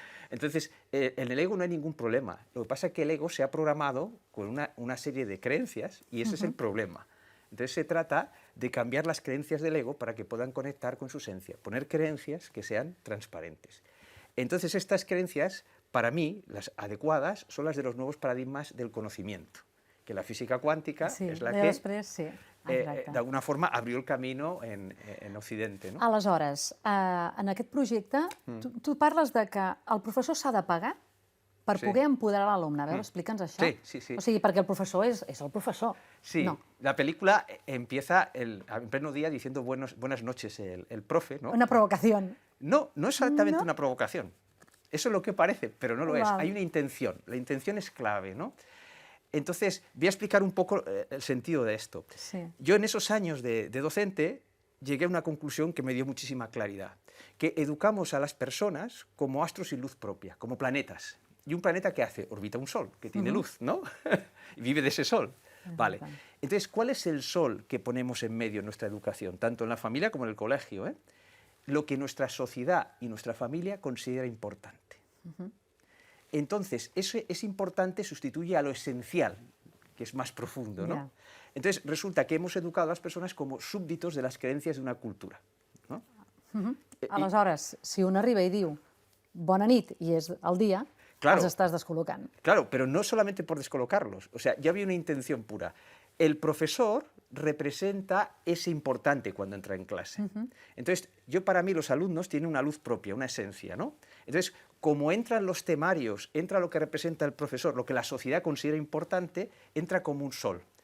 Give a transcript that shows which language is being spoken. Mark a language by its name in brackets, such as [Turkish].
[Spanish] Entonces, en el ego no hay ningún problema. Lo que pasa es que el ego se ha programado con una serie de creencias y ese es el problema. Entonces, se trata de cambiar las creencias del ego para que puedan conectar con su esencia, poner creencias que sean transparentes. Entonces, estas creencias, para mí, las adecuadas, son las de los nuevos paradigmas del conocimiento. [Catalan] que la física cuàntica és la que, d'alguna forma, [Spanish] abrió el camino en Occidente. [Catalan] Aleshores, en aquest projecte, tu parles de que el professor s'ha de pagar per poder empoderar l'alumne. A veure, explica'ns això. Sí. O sigui, perquè el professor és el professor. [Spanish] Sí, la película empieza en pleno día diciendo buenas noches el profe, ¿no? Una provocación. No es exactamente una provocación. Eso es lo que parece, pero no lo es. Hay una intención. La intención es clave, ¿no? Entonces, voy a explicar un poco el sentido de esto. Sí. Yo en esos años de docente llegué a una conclusión que me dio muchísima claridad, que educamos a las personas como astros sin luz propia, como planetas. ¿Y un planeta qué hace? Orbita un sol, que tiene luz, ¿no? Y vive de ese sol. Vale. Entonces, ¿cuál es el sol que ponemos en medio en nuestra educación, tanto en la familia como en el colegio? Lo que nuestra sociedad y nuestra familia considera importante. Entonces, eso es importante, sustituye a lo esencial, que es más profundo, ¿no? Entonces, resulta que hemos educado a las personas como súbditos de las creencias de una cultura, ¿no? [Catalan] Aleshores, si un arriba i diu bona nit i és el dia, els estàs descol·locant. [Spanish] Claro, pero no solamente por descolocarlos, o sea, ya había una intención pura. El profesor representa ese importante cuando entra en clase. Entonces, para mí los alumnos tienen una luz propia, una esencia, ¿no? Entonces, como entran los temarios, entra lo que representa el profesor, lo que la sociedad considera importante, entra como un sol.